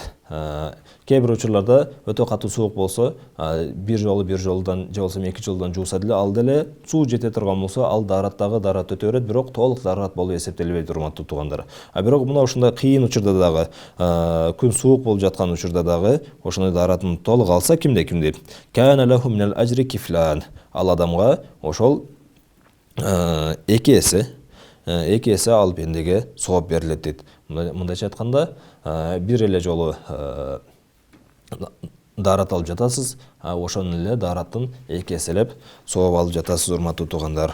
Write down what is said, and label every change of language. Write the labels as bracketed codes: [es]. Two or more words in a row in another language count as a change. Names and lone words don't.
[ky] Кээ бир учурларда өтө катуу суук болсо, бир жолдан же болбосо эки жолдан жууса деле, ал деле суу жете турган болсо, ал daarаттагы даарат өтө берет, бирок толук даарат болуп эсептелбейт, урматтуу туугандар. Бирок мына ушундай кыйын учурда дагы, күн суук болуп жаткан учурда дагы ошондой дааратын толук алса, кимде [ar] كان له من الأجر كفلان, [ky] ал адамга ошол эки эсе ал бендеге сооп берилет дейт. Мындайча айтканда, бир эле жолу даарат алып жатасыз, ошону эле даараттын эки эселеп сооп алып жатасыз, урматтуу туугандар.